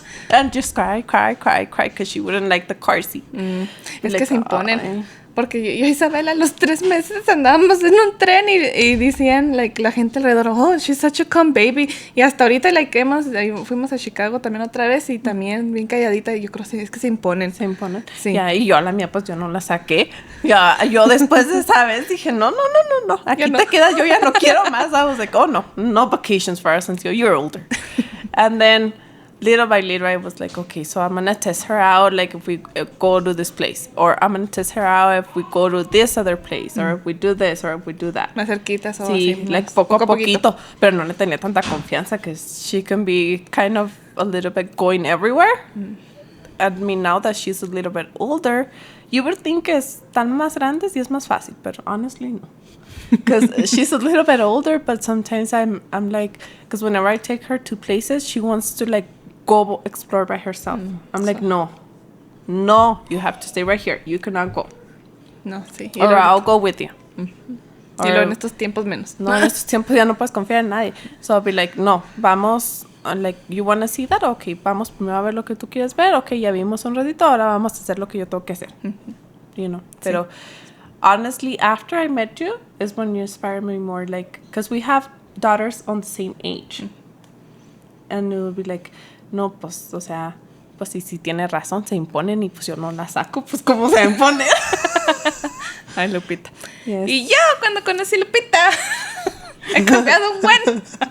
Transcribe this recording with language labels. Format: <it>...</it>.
<en>And just cry, because she wouldn't like the car seat.</en> <es>Es que se imponen. Porque yo y Isabela a los 3 meses andábamos en un tren y decían, la gente alrededor,</es> <en>she's such a calm baby.</en> <es>Y hasta ahorita, fuimos a Chicago también otra vez y también bien calladita. Y yo creo que es que se imponen. Se imponen. Sí. Ya, y yo a la mía, pues yo no la saqué. Ya, yo después de esa vez dije, no. Aquí te quedas, yo ya no quiero más.</es> <en>I was no vacations for us until you're older. And then little by little, I was okay, so I'm going to test her out, if we go to this place. Or I'm going to test her out if we go to this other place. Or if we do this, or if we do that.</en> <es>Más cerquitas o sí, así. Poco a poquito. Pero no le tenía tanta confianza</es> <en>because she can be kind of a little bit going everywhere. I mean, now that she's a little bit older, you would think</en> <es>están más grandes y es más fácil.</es> <en>But honestly, no. Because she's a little bit older, but sometimes I'm because whenever I take her to places, she wants to go explore by herself. I'm no, you have to stay right here. You cannot go.</en> <es>No, sí.</es> <en>Or I'll go with you.</en> <es>Y luego en estos tiempos menos. No, en estos tiempos ya no puedes confiar en nadie.</es> <en>So I'll be no, vamos, you want to see that?</en> <es>Okay, vamos primero a ver lo que tú quieres ver. Okay, ya vimos un ratito, ahora vamos a hacer lo que yo tengo que hacer.</es> <en>Pero honestly, after I met you is when you inspire me more, because we have daughters on the same age. And it would be</en> <es>no, pues, o sea, pues si tiene razón, se imponen y pues yo no la saco, pues ¿cómo se impone? Ay, Lupita.</es> <en>Yes.</en> <es>Y yo, cuando conocí a Lupita, he cambiado un buen.</es>